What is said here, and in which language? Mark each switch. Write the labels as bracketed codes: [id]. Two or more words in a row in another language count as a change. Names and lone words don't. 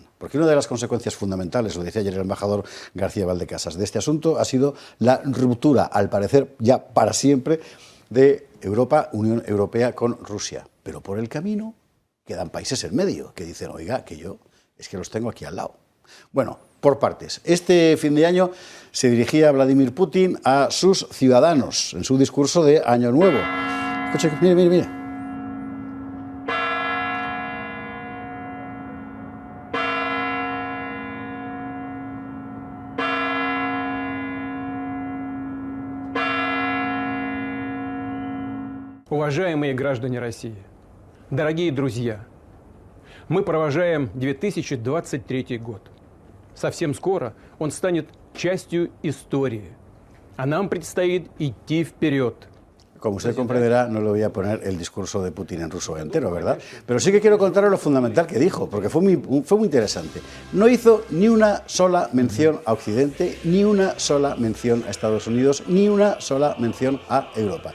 [es] Porque una de las consecuencias fundamentales, lo decía ayer el embajador García Valdecasas, de este asunto ha sido la ruptura, al parecer ya para siempre, de Europa, Unión Europea con Rusia. Pero por el camino quedan países en medio que dicen, oiga, que yo es que los tengo aquí al lado. Bueno, por partes. Este fin de año se dirigía Vladimir Putin a sus ciudadanos en su discurso de Año Nuevo. Escuche, mire. [ru] Уважаемые граждане России, дорогие друзья, мы провожаем 2023 год. Совсем скоро он станет частью истории, а нам предстоит идти вперед. [es] Como usted comprenderá, no le voy a poner el discurso de Putin en ruso entero, ¿verdad? Pero sí que quiero contarle lo fundamental que dijo, porque fue muy interesante. No hizo ni una sola mención a Occidente, ni una sola mención a Estados Unidos, ni una sola mención a Europa.